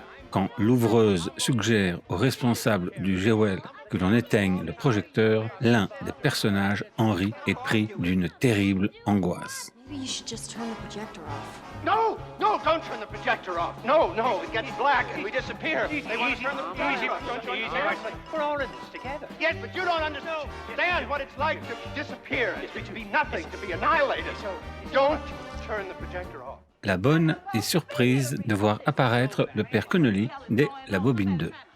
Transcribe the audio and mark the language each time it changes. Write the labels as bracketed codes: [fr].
[fr] Quand l'ouvreuse suggère au responsable du Jewel que l'on éteigne le projecteur, l'un des personnages, Henry, est pris d'une terrible angoisse. [en] No, don't turn the projector off. No, it gets black and we disappear. Easy, we're all in this together. Yes, but you don't understand what it's like to disappear, to be nothing, to be annihilated. So don't turn the projector off. [fr] La bonne est surprise de voir apparaître le père Connolly dès la bobine 2.